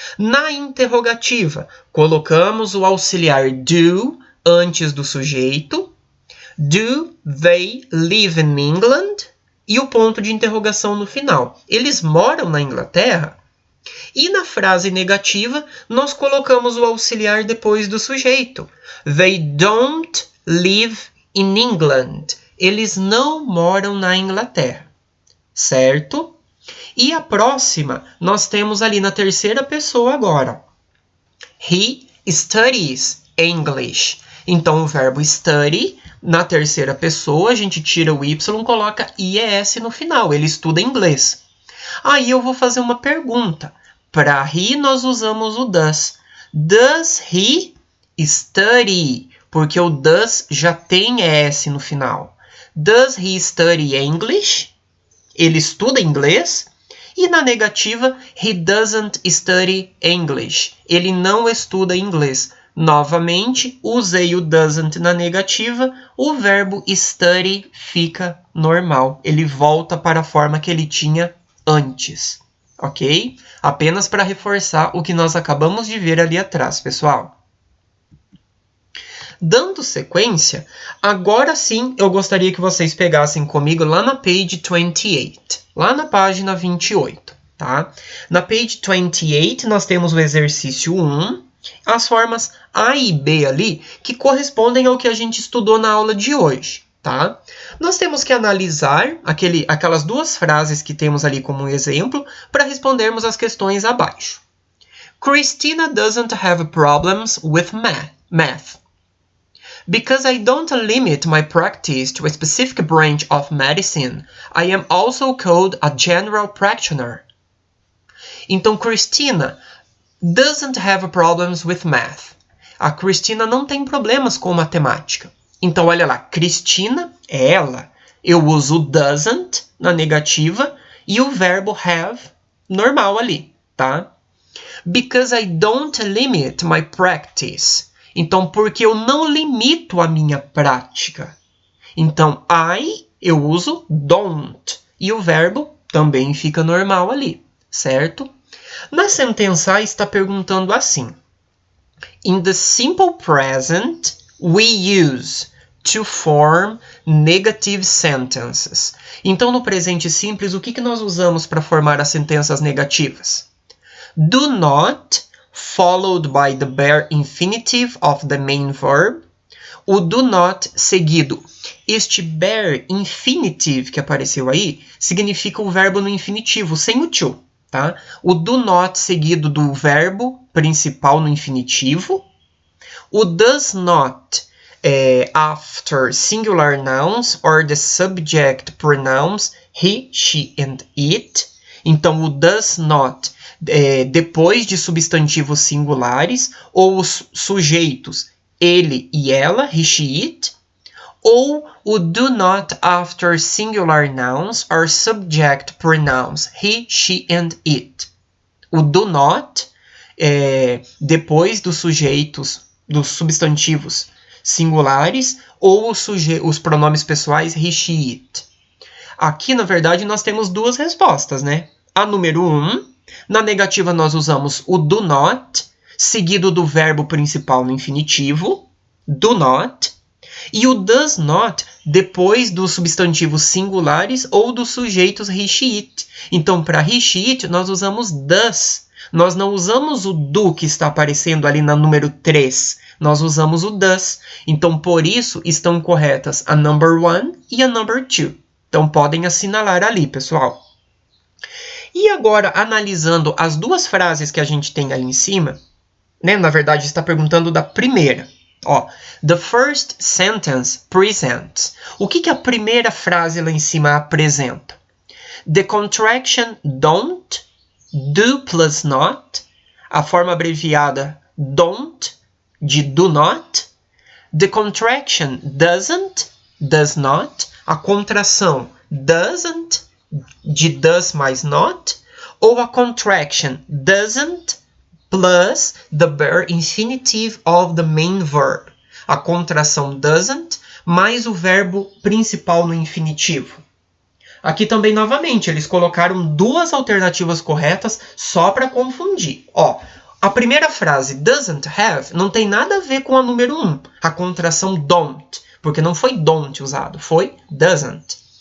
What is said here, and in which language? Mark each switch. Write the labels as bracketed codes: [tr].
[pt] Na interrogativa, colocamos o auxiliar do antes do sujeito. [en] Do they live in England? [pt] E o ponto de interrogação no final. Eles moram na Inglaterra? E na frase negativa, nós colocamos o auxiliar depois do sujeito. [en] They don't live in England. [pt] Eles não moram na Inglaterra. Certo? E a próxima, nós temos ali na terceira pessoa agora. [en] He studies English. [pt] Então, o verbo study, na terceira pessoa, a gente tira o Y e coloca IES no final. Ele estuda inglês. Aí eu vou fazer uma pergunta. Para he, nós usamos o does. [en] Does he study? [pt] Porque o does já tem ES no final. [en] Does he study English? [pt] Ele estuda inglês? [en] E na negativa, he doesn't study English. [pt] Ele não estuda inglês. Novamente, usei o doesn't na negativa, o verbo study fica normal. Ele volta para a forma que ele tinha antes, ok? Apenas para reforçar o que nós acabamos de ver ali atrás, pessoal. Dando sequência, agora sim eu gostaria que vocês pegassem comigo lá na page 28, lá na página 28, tá? Na page 28 nós temos o exercício 1, as formas A e B ali, que correspondem ao que a gente estudou na aula de hoje, tá? Nós temos que analisar aquelas duas frases que temos ali como exemplo para respondermos as questões abaixo. [en] Christina doesn't have problems with math. Because I don't limit my practice to a specific branch of medicine, I am also called a general practitioner. Então, Christina doesn't have problems with math. [pt] A Cristina não tem problemas com matemática. Então, olha lá, Cristina é ela. Eu uso o doesn't na negativa e o verbo have normal ali, tá? [en] Because I don't limit my practice. [pt] Então, porque eu não limito a minha prática. Então, eu uso don't. E o verbo também fica normal ali, certo? Na sentença está perguntando assim. [en] In the simple present, we use to form negative sentences. [pt] Então, no presente simples, o que nós usamos para formar as sentenças negativas? [en] Do not, followed by the bare infinitive of the main verb. [pt] O do not seguido. Este bare infinitive que apareceu aí significa o verbo no infinitivo, sem o to. Tá? O do not seguido do verbo principal no infinitivo. [en] O does not after singular nouns or the subject pronouns he, she and it. [pt] Então, o does not depois de substantivos singulares ou os sujeitos ele e ela, he, she, it. [en] Ou o do not after singular nouns or subject pronouns he, she and it. [pt] O do not depois dos sujeitos, dos substantivos singulares ou os pronomes pessoais he, she, it. Aqui, na verdade, nós temos duas respostas, né? A número 1, na negativa nós usamos o do not, seguido do verbo principal no infinitivo, do not, e o does not depois dos substantivos singulares ou dos sujeitos he, she, it. Então, para he, she, it, nós usamos does. Nós não usamos o do que está aparecendo ali na número 3. Nós usamos o does. Então, por isso, estão corretas a number 1 e a number 2. Então, podem assinalar ali, pessoal. E agora, analisando as duas frases que a gente tem ali em cima, né? Na verdade, está perguntando da primeira. [en] Ó, the first sentence presents. [pt] O que a primeira frase lá em cima apresenta? [en] The contraction don't, do plus not, [pt] a forma abreviada don't, de do not. [en] The contraction doesn't, does not, [pt] a contração doesn't, de does mais not, [en] ou a contraction doesn't plus the bare infinitive of the main verb. [pt] A contração doesn't mais o verbo principal no infinitivo. Aqui também, novamente, eles colocaram duas alternativas corretas só para confundir. Ó, a primeira frase, doesn't have, não tem nada a ver com a número 1, a contração don't, porque não foi don't usado, foi doesn't.